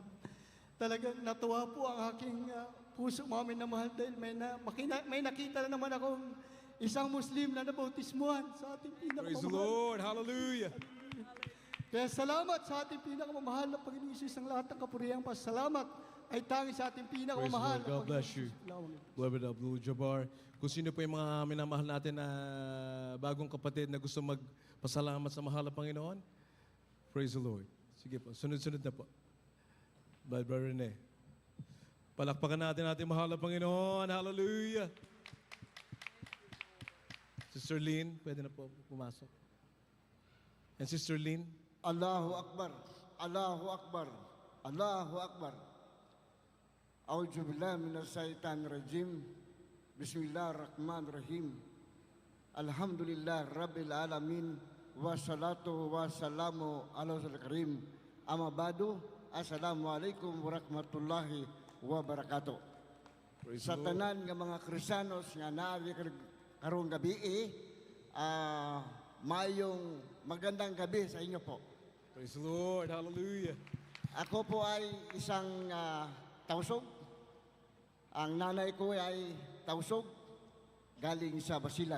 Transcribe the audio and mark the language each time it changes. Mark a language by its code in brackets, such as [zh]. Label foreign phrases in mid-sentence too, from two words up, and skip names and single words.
[tl] Talagang natuwa po ang aking puso, mga minamahal, dahil may nakita na naman akong isang Muslim na nabautismuhan sa ating pinakamamahal. [en] Praise the Lord! Hallelujah! [tl] Kaya salamat sa ating pinakamamahal na Panginoong Isus, ang lahat ng kapurihan. Pasalamat ay tangi sa ating [en] Praise the [tl] pinakamamahal [en] Lord. God bless you. Beloved Abdul Jabbar. [tl] Kung sino po yung mga minamahal natin na bagong kapatid na gusto magpasalamat sa mahal na Panginoon, [en] praise the Lord. [tl] Sige po, sunod-sunod na po. [en] Brother Rene. [tl] Palakpakan natin ating mahal na Panginoon. Hallelujah. Sister Lynn, pwede na po pumasok. [en] And Sister Lynn. [ar] الله أكبر، الله أكبر. الله أكبر. أعوذ بالله من الشيطان الرجيم. بسم الله الرحمن الرحيم. الحمد لله رب العالمين والصلاة والسلام على رسول الكريم. أما بعد. السلام عليكم ورحمة الله وبركاته. [en] Praise [ceb] Sa [en] the Lord. [ceb] tanan nga mga Kristiyanos nga naari karong gabi mayong [tl] magandang gabi sa inyo po. [en] Praise the Lord. Hallelujah. [tl] Ako po ay isang tausog. Ang nanay ko ay tausog galing sa Basilan.